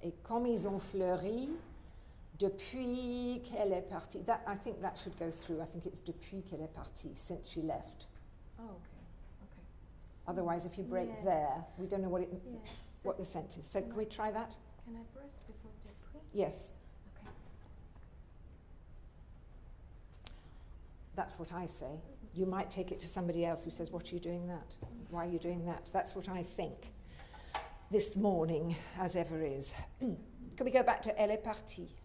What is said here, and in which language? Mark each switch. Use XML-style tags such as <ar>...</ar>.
<fr>Et comme ils ont fleuri depuis qu'elle est partie.</fr> <en>That, I think that should go through. I think it's</en> <fr>depuis qu'elle est partie,</fr> <en>since she left. Oh, okay. Otherwise, if you break Yes. there, we don't know what Yes. what the sentence is. So can we try that? Can I breath before depuis? Yes. Okay. That's what I say. You might take it to somebody else who says, what are you doing that? Why are you doing that? That's what I think this morning, as ever is. Can we go back to</en> <fr>Elle est partie?</fr>